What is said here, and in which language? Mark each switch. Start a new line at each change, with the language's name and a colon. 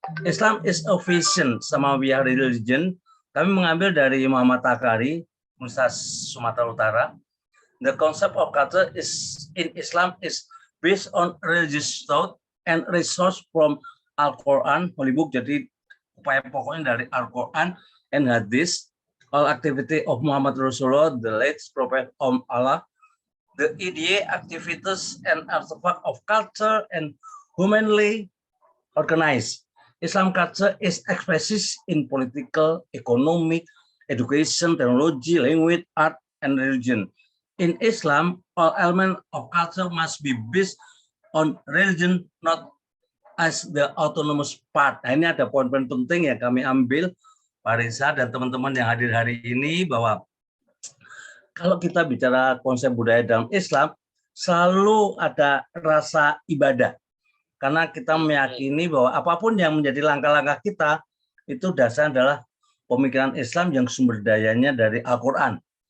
English: Islam is a vision, Samawiyah religion.
Indonesian: Kami mengambil dari Muhammad Takari, Universitas Sumatera Utara.
English: The concept of culture is in Islam is based on religious thought and resource from Al-Quran, Holy Book.
Indonesian: Jadi upaya pokoknya dari Al-Quran and Hadis.
English: All activity of Muhammad Rasulullah, the late prophet of Allah, the idea, activities, and artifact of culture and humanly organized. Islam culture is expressed in political, economic, education, technology, language, art, and religion. In Islam, all elements of culture must be based on religion, not as the autonomous part.
Indonesian: Nah, ini ada poin-poin penting yang kami ambil, Pak Reza dan teman-teman yang hadir hari ini, bahwa kalau kita bicara konsep budaya dalam Islam, selalu ada rasa ibadah. Karena kita meyakini bahwa apapun yang menjadi langkah-langkah kita, itu dasarnya adalah pemikiran Islam yang sumber dayanya dari Al-Quran.